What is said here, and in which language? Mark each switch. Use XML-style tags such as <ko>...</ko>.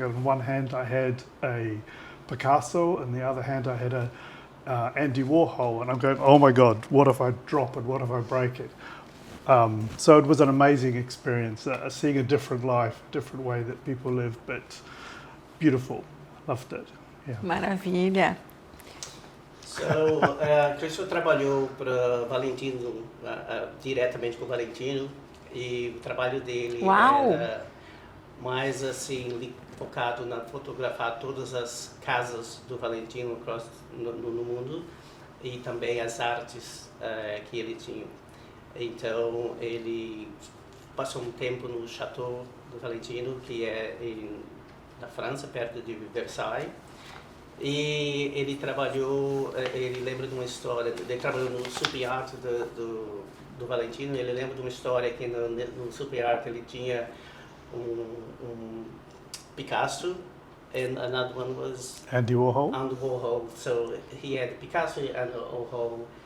<en>And in one hand I had a Picasso, and the other hand I had a Andy Warhol. And I'm going, oh my God, what if I drop it? What if I break it? So it was an amazing experience, seeing a different life, different way that people live, but beautiful. Loved it. Yeah.</en> <pt>Maravilha. So, Christopher trabalhou para Valentino, diretamente com Valentino, e o trabalho dele Uau. era mais assim focado na fotografar todas as casas do Valentino no mundo e também as artes que ele tinha. Então ele passou um tempo no Château do Valentino, que é na França, perto de Versailles. E ele trabalhou, ele lembra de uma história, ele trabalhou no Super Art do Valentino. Ele lembra de uma história que no Super Art ele tinha um Picasso,</pt> <en>and another one was Andy Warhol. Andy Warhol. So he had Picasso and Warhol.</en>